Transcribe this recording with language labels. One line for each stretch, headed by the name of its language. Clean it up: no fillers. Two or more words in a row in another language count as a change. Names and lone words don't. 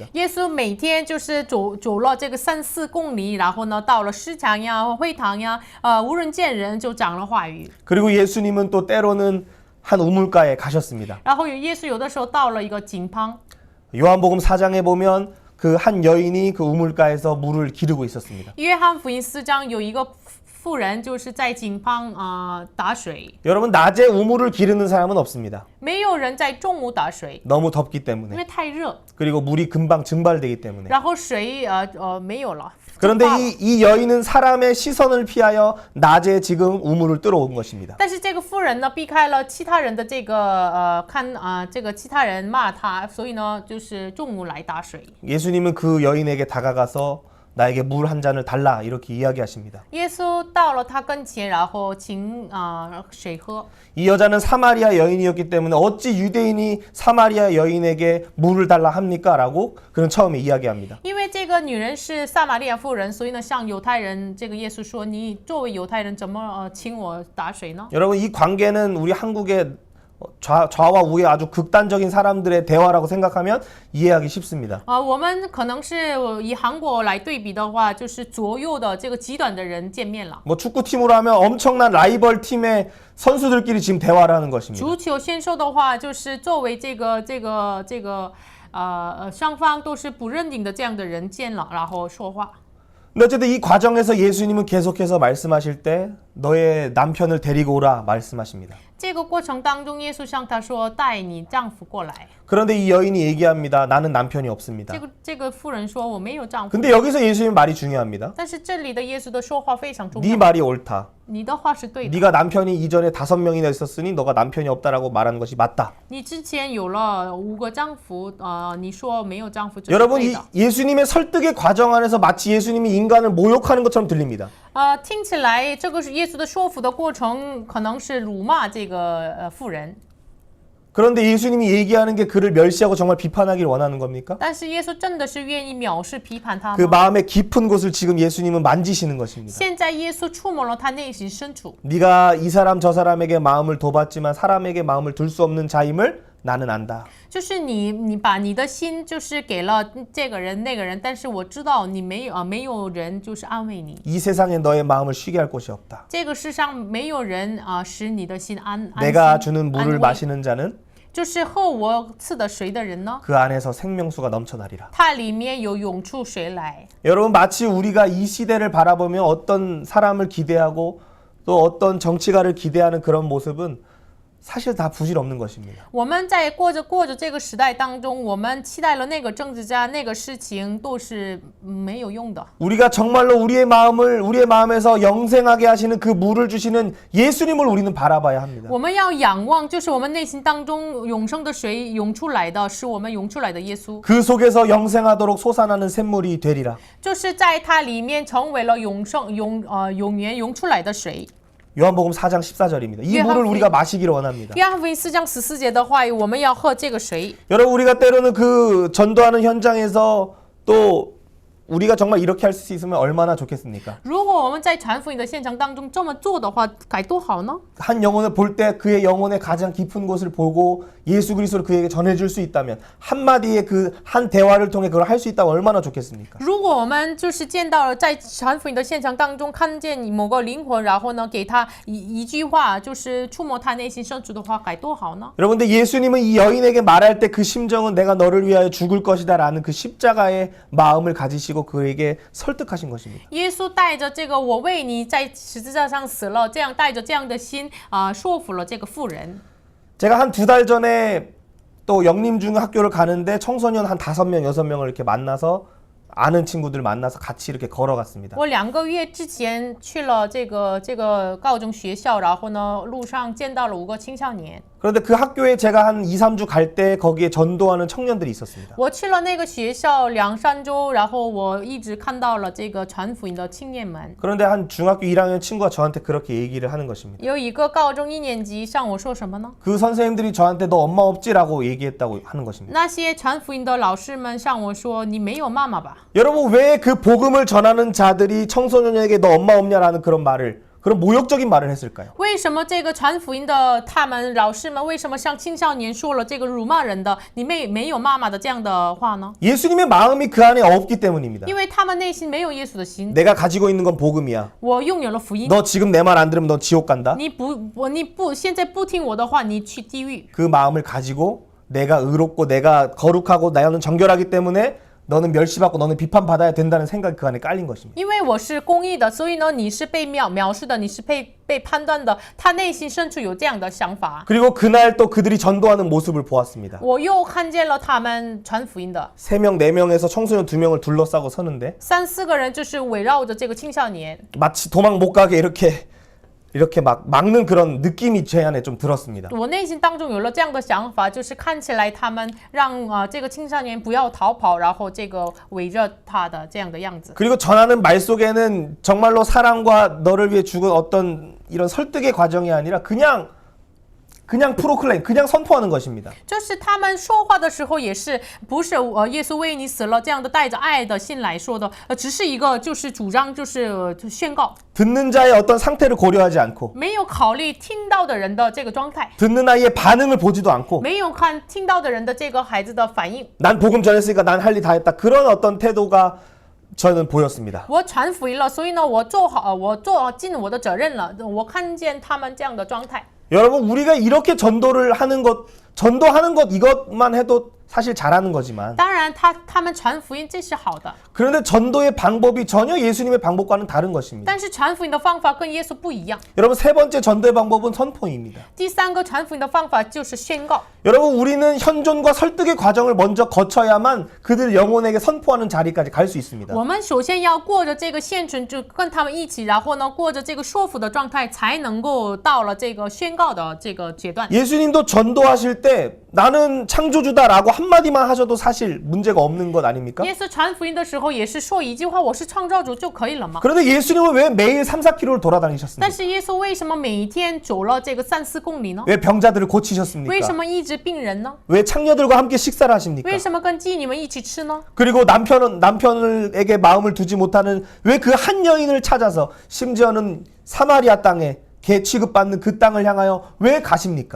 Chinese: 耶稣每天就是走了这个3-4公里，然后呢，到了市场呀、会堂呀，无人见人就讲了话语。
Korean: 그리고 예수님은 또 때로는 한 우물가에 가셨습니다.
Chinese: 然后耶稣有的时候到了一个井旁，
Korean: 요한복음 4장에 보면 그 한 여인이 그 우물가에서 물을 기르고 있었습니다.
Chinese: 约翰福音4章有一个妇人就是在井旁打水，
Korean: 여러분 낮에 우물을 기르는 사람은 없습니다.
Chinese: 没有人在中午打水，
Korean: 너무 덥기
Chinese: 因
Korean: 때문에
Chinese: 为太热，
Korean: 그리고 물이 금방 증발되기 때문에.
Chinese: 然后水没有了。
Korean: 그런데
Chinese: 蒸发了
Korean: 이 여인은 사람의 시선을 피하여 낮에 지금 우물을 뚫어 온 것입니다.
Chinese: 但是这个妇人呢，避开了其他人的这个这个其他人骂他，所以呢，就是中午来打水。
Korean: 예수님은 그 여인에게 다가가서 나에게 물 한 잔을 달라 이렇게 이야기하십니다.
Chinese: 耶稣到了他跟前，然后请水喝。
Korean: 이 여자는 사마리아 여인이었기 때문에 어찌 유대인이 사마리아 여인에게 물을 달라 합니까? 라고 그는 처음에 이야기합니다.
Chinese: 因为这个女人是撒玛利亚妇人，所以呢，向犹太人，这个耶稣说：“你作为犹太人，怎么请我打水呢？”
Korean: 여러분 이 관계는 우리 한국의 좌와 우의 아주 극단적인 사람들의 대화라고 생각하면 이해하기 쉽습니다.
Chinese: 我们可能是以韩国来对比的话，就是左右的这个极端的人见面了。
Korean: 뭐 축구팀으로 하면 엄청난 라이벌 팀의 선수들끼리 지금 대화를 하는 것입니다.
Chinese: 足球先说的话，就是作为双方都是不认定的这样的人见了，然后说话。
Korean: 근데 어쨌든 이 과정에서 예수님은 계속해서 말씀하실 때 너의 남편을 데리고 오라 말씀하십니다.
Chinese: 这个过程当中，耶稣向他说：“带你丈夫过来。”
Korean: 그런데 이 여인이 얘기합니다. 나는 남편이 없습니다.
Chinese: 这个妇人说：“我没有丈夫。”
Korean: 근데 여기서 예수님 말이 중요합니다.
Chinese: 但是这里的耶稣的说话非常重
Korean: 네
Chinese: 要。
Korean: 말이 옳다.
Chinese: 你的话是对的。
Korean: 네가 남편이 이전에 5명이나 있었으니 너가 남편이 없다라고 말하는 것이 맞다.
Chinese: 你之前有了5个丈夫，你说没有丈夫，这是
Korean: 여러분
Chinese: 对
Korean: 이
Chinese: 的。
Korean: 예수님의 설득의 과정 안에서 마치 예수님이 인간을 모욕하는 것처럼 들립니다.
Chinese: 听起来这个是耶稣的说服的过程，可能是辱骂这个妇人。
Korean: 그런데 예수님이 얘기하는 게 그를 멸시하고 정말 비판하길 원하는 겁니까?
Chinese: 但是耶稣真的是愿意藐视批判他
Korean: 그
Chinese: 吗？
Korean: 마음의 깊은 곳을 지금 예수님은 만지시는 것입니다.
Chinese: 现在耶稣触摸了他内心深处。
Korean: 네가 이 사람 저 사람에게 마음을 둬봤지만 사람에게 마음을 둘 수 없는 자임을 나는 안다.
Chinese: 就是你把你的心就是给了这个人那个人，但是我知道你没有人就是安慰你。
Korean: 이 세상에 너의 마음을 쉬게 할 곳이 없다.
Chinese: 这个世上没有人使你的心安
Korean: 내가 주는
Chinese: 安
Korean: 물을
Chinese: 慰。
Korean: 마시는 자는
Chinese: 就是喝我赐的水的人呢，
Korean: 그 안에서 생명수가 넘쳐나리라.
Chinese: 它里面有涌出水来。
Korean: 여러분 마치 우리가 이 시대를 바라보며 어떤 사람을 기대하고 또 어떤 정치가를 기대하는 그런 모습은 사실 다 부질없는 것입니다.
Chinese: 我们在过着这个时代当中，我们期待了那个政治家，那个事情都是没有用的。
Korean: 우리가 정말로 우리의 마음에서 영생하게 하시는 그 물을 주시는 예수님을 우리는 바라봐야 합니다.
Chinese: 我们要仰望，就是我们内心当中永生的水涌出来的，是我们涌出来的耶稣，
Korean: 그 속에서 영생하도록 솟아나는 샘물이 되리라.
Chinese: 就是在它里面成为了永远涌出来的水。
Korean: 요한복음 4장 14절입니다. 이 물을 우리가 마시기를 원합니다.
Chinese: 约翰福音4章14节的话语，我们要喝这个水。
Korean: 여러분 우리가 때로는 그 전도하는 현장에서 또 우리가 정말 이렇게 할 수 있으면 얼마나 좋겠습니까?
Chinese: 如果我们在传福音的现场当中这么做的话，该多好呢？
Korean: 한 영혼을 볼 때 그의 영혼의 가장 깊은 곳을 보고 예수 그리스도를 그에게 전해줄 수 있다면 한마디의 그 한 대화를 통해 그걸 할 수 있다면 얼마나 좋겠습니까?
Chinese: 如果我们就是见到了在传福音的现场当中看见某个灵魂，然后呢给他一句话，就是触摸他内心深处的话，该多好呢？
Korean: 여러분 근데 예수님은 이 여인에게 말할 때 그 심정은 내가 너를 위하여 죽을 것이다 라는 그 십자가의 마음을 가지시고 그에게 설득하신 것입니다.
Chinese: 耶稣带着这个我为你在十字架上死了，这样带着这样的心说服了这个妇人。
Korean: 제가 한 2달 전에 또 영림중학교를 가는데 청소년 한 5명, 6명을 이렇게 만나서 아는 친구들 만나서 같이 이렇게 걸어갔습니다.
Chinese: 我2个月之前去了这个高中学校，然后呢路上见到了5个青少年。
Korean: 그런데 그 학교에 제가 한 2, 3주 갈 때 거기에 전도하는 청년들이 있었습니다.
Chinese: 我去了那个学校2、3周，然后我一直看到了这个传福音的青年们。
Korean: 그런데 한 중학교 1학년 친구가 저한테 그렇게 얘기를 하는 것입니다.
Chinese: 有一个高中1年级向我说什么呢？
Korean: 그 선생님들이 저한테 너 엄마 없지라고 얘기했다고 하는 것입니다.
Chinese: 那些传福音的老师们向我说：“你没有妈妈吧？”
Korean: 여러분 왜 그 복음을 전하는 자들이 청소년에게 너 엄마 없냐라는 그런 모욕적인 말을 했을까요?
Chinese: 为什么这个传福音的他们老师们为什么向青少年说了这个辱骂人的“你没有妈妈”的这样的话呢？
Korean: 예수님의 마음이 그 안에 없기 때문입니다.
Chinese: 因为他们内心没有耶稣的心。
Korean: 내가 가지고 있는 건 복음이야.
Chinese: 我拥有了福音，
Korean: 너 지금 내 말 안 들으면 너 지옥 간다.
Chinese: 你不现在不听我的话，你去地狱。
Korean: 그 마음을 가지고 내가 의롭고 내가 거룩하고 나는 정결하기 때문에 너는 멸시받고 너는 비판받아야 된다는 생각이 그 안에 깔린 것입니다.
Chinese: 因为我是公义的，所以呢，你是被藐视的，你是被判断的。他内心深处有这样的想法。
Korean: 그리고 그날 또 그들이 전도하는 모습을 보았습니다.
Chinese: 我又看见了他们传福音的
Korean: 3명, 4명에서 청소년 2명을 둘러싸고 서는데
Chinese: 3、4 个人，就是围绕着这个青少年，
Korean: 마치 도망 못 가게 이렇게 막 막는 그런 느낌이 제 안에 좀 들었습니다.
Chinese: 我内心当中有了这样的想法，就是看起来他们让这个青少年不要逃跑，然后这个围着他的这样的样子。
Korean: 그리고 전하는 말 속에는 정말로 사랑과 너를 위해 죽은 어떤 이런 설득의 과정이 아니라 그냥 프로클레임, 그냥 선포하는 것입니다.
Chinese: 就是他们说话的时候，也是不是耶稣为你死了这样的带着爱的心来说的，只是一个就是主张，就是宣告，
Korean: 듣는 자의 어떤 상태를 고려하지 않고
Chinese: 没有考虑听到的人的这个状态，
Korean: 듣는 아이의 반응을 보지도 않고
Chinese: 没有看听到的人的这个孩子的反应。
Korean: 난 복음 전했으니까 난 할 일 다 했다. 그런 어떤 태도가 저는 보였습니다.
Chinese: 我传福音了，所以呢，我做尽我的责任了。我看见他们这样的状态。
Korean: 여러분 우리가 이렇게 전도하는 것 이것만 해도 사실 잘하는 거지만
Chinese: 当然他们传福音这是好的，
Korean: 그런데 전도의 방법이 전혀 예수님의 방법과는 다른 것입니다.
Chinese: 但是传福音的方法跟耶稣不一样。
Korean: 여러분 세 번째 전도의 방법은 선포입니다.
Chinese: 第3个传福音的方法就是宣告。
Korean: 여러분 우리는 현존과 설득의 과정을 먼저 거쳐야만 그들 영혼에게 선포하는 자리까지 갈 수 있습니다.
Chinese: 我们首先要过着这个现存，就跟他们一起，然后呢，过着这个说服的状态，才能够到了这个宣告的这个阶段。
Korean: 예수님도 전도하실 때 나는 창조주다라고 한마디만 하셔도 사실 문제가 없는 것 아닙니까?
Chinese: 耶稣传福音的时候也是说一句话，我是创造主就可以了吗？
Korean: 그런데 예수님은 왜 매일 3, 4km를
Chinese: 但
Korean: 돌아다니셨습니까?
Chinese: 是耶稣为什么每天走了这个3、4公里呢？
Korean: 왜 병자들을
Chinese: 为什
Korean: 고치셨습니까?
Chinese: 么医治病人呢？
Korean: 왜 창녀들과 함께 식사를 하십니까?
Chinese: 为什么跟妓女们一起吃呢？
Korean: 그리고 남편에게 마음을 두지 못하는 왜 그 한 여인을 찾아서 심지어는 사마리아 땅에 개 취급받는 그 땅을 향하여 왜 가십니까?